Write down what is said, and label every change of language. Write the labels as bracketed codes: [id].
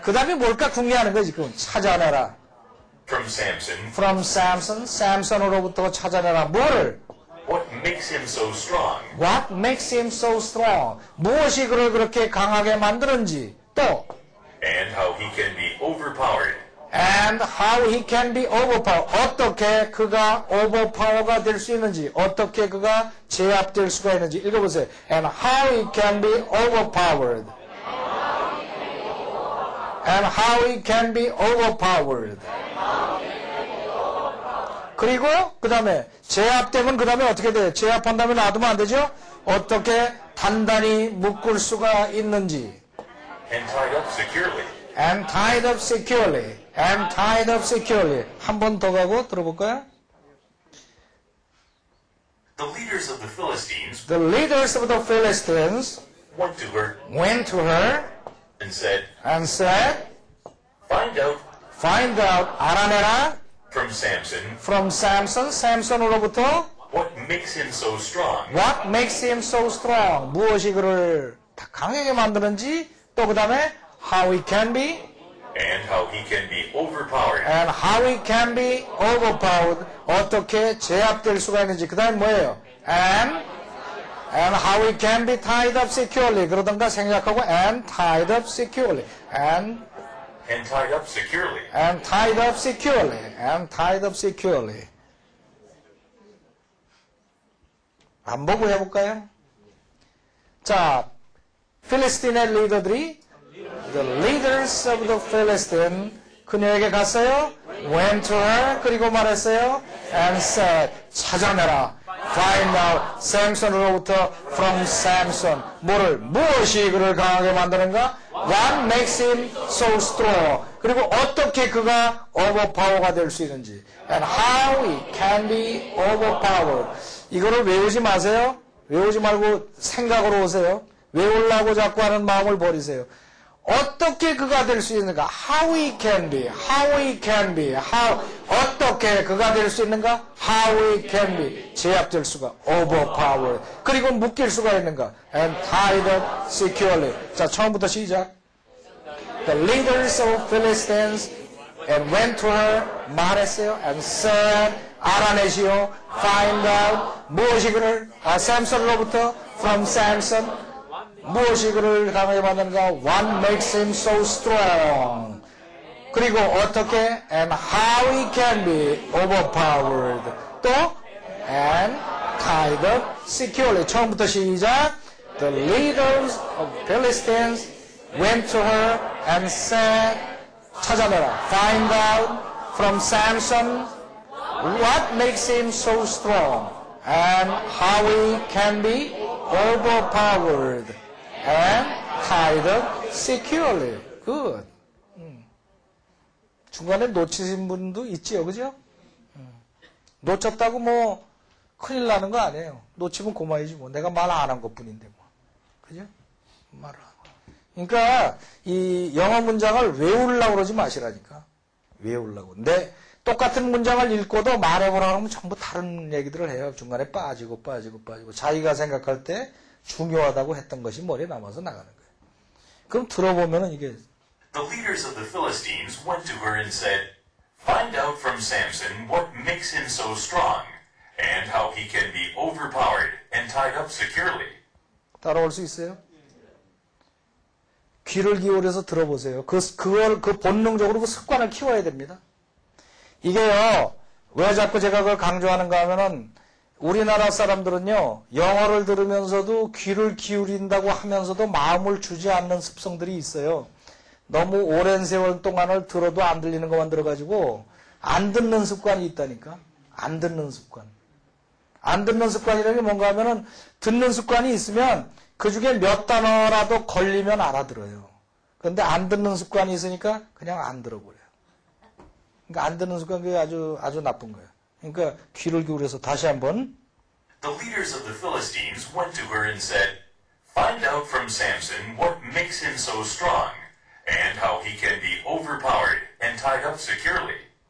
[ko] 그 다음에 뭘까 궁리하는 거지, 지금. 찾아내라. [en] from Samson From Samson, [ko] 샘슨으로부터 찾아내라. 뭐를? [en] what makes him so strong, What makes him so strong? [ko] 무엇이 그를 그렇게 강하게 만드는지. 또, [en] and how he can be overpowered. and how he can be overpowered. [ko] 어떻게 그가 overpower가 될 수 있는지, 어떻게 그가 제압될 수가 있는지 읽어보세요. [en] And how he can be overpowered. And how he can be overpowered. [ko] 그리고 그 다음에 제압되면 그 다음에 어떻게 돼요? 제압한 다음에 놔두면 안 되죠? 어떻게 단단히 묶을 수가 있는지. [en] And tied up securely. And tied up securely. And tied up securely. [ko] 한 번 더 가고 들어볼까요? [en] The leaders of the Philistines The leaders of the Philistines went to her and said, find out, [ko] 알아내라, [en] from Samson from Samson, [ko] 샘슨으로부터 [en] what makes him so strong, what makes him so strong, [ko] 무엇이 그를 강하게 만드는지, 또 그 다음에 [en] how he can be, and how he can be overpowered. and how he can be overpowered, [ko] 어떻게 제압될 수가 있는지. 그 다음에 뭐예요? [en] and how he can be tied up securely. [ko] 그러던가 생략하고 [en] and tied up securely. and tied up securely. tied up securely. and tied up securely. [ko] 안 보고 해볼까요? 자, 필리스틴의 리더들이 [en] the leaders of the Philistine [ko] 그녀에게 갔어요. [en] went to her [ko] 그리고 말했어요. [en] and said [ko] 찾아내라. [en] find out [ko] 샘슨으로부터 [en] from Samson [ko] 무엇이 그를 강하게 만드는가? [en] what makes him so strong [ko] 그리고 어떻게 그가 overpower가 될 수 있는지 [en] and how he can be overpowered. [ko] 이거를 외우지 마세요. 외우지 말고 생각으로 오세요. 외우려고 자꾸 하는 마음을 버리세요. 어떻게 그가 될 수 있는가? [en] How he can be, [ko] 어떻게 그가 될 수 있는가? [en] How he can be, [ko] 제압될 수가, [en] overpowered. [ko] 그리고 묶일 수가 있는가? [en] And tied up securely. [ko] 자, 처음부터 시작. [en] The leaders of Philistines and went to her, [ko] 말했어요. [en] And said, [ko] 알아내시오. [en] Find out, [ko] 무엇이 그를, 샘슨으로부터, [en] from Samson, [ko] 무엇이 그를 강하게 만드는가? [en] What makes him so strong? [ko] 그리고 어떻게? [en] And how he can be overpowered. [ko] 또 [en] and tied up securely. [ko] 처음부터 시작. [en] The leaders of Philistines went to her and said, [ko] 찾아내라. [en] Find out from Samson what makes him so strong and how he can be overpowered. and tied up securely. Good. [ko] 중간에 놓치신 분도 있지요, 그죠? 놓쳤다고 뭐 큰일 나는 거 아니에요. 놓치면 고마이지 뭐. 내가 말 안 한 것뿐인데 뭐. 그죠? 말을 하고. 그러니까 이 영어 문장을 외우려고 그러지 마시라니까. 외우려고. 근데 똑같은 문장을 읽고도 말해보라고 하면 전부 다른 얘기들을 해요. 중간에 빠지고. 자기가 생각할 때 중요하다고 했던 것이 머리에 남아서 나가는 거예요. 그럼 들어보면은 이게 [en] The leaders of the Philistines went to her and said, Find out from Samson what makes him so strong, and how he can be overpowered and tied up securely. [ko] 따라올 수 있어요? 귀를 기울여서 들어보세요. 그 본능적으로 그 습관을 키워야 됩니다. 이게요, 왜 자꾸 제가 그걸 강조하는가 하면은, 우리나라 사람들은요, 영어를 들으면서도 귀를 기울인다고 하면서도 마음을 주지 않는 습성들이 있어요. 너무 오랜 세월 동안을 들어도 안 들리는 것만 들어가지고, 안 듣는 습관이 있다니까? 안 듣는 습관. 안 듣는 습관이라는 게 뭔가 하면은, 듣는 습관이 있으면, 그 중에 몇 단어라도 걸리면 알아들어요. 그런데 안 듣는 습관이 있으니까 그냥 안 들어버려요. 그러니까 안 듣는 습관 그게 아주 나쁜 거예요. 그러니까 귀를 기울여서 다시 한번. [en] The leaders of the Philistines went to her and said, Find out from Samson what makes him so strong, and how he can be overpowered and tied up securely.